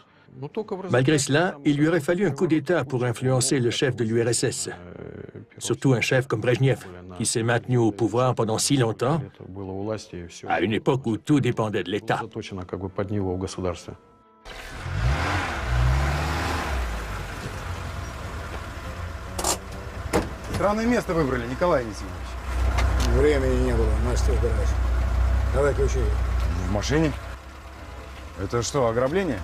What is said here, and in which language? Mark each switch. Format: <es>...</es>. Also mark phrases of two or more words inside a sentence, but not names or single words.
<fr>Malgré cela, il lui aurait fallu un coup d'État pour influencer le chef de l'URSS. Surtout un chef comme Brejnev, qui s'est maintenu au pouvoir pendant si longtemps, à une époque où tout dépendait de l'État.</fr> <ru>Странное место выбрали, Николай Анисимович. Времени не было, мастер убирайся. Давай ключи. В машине? Это что, ограбление?</ru>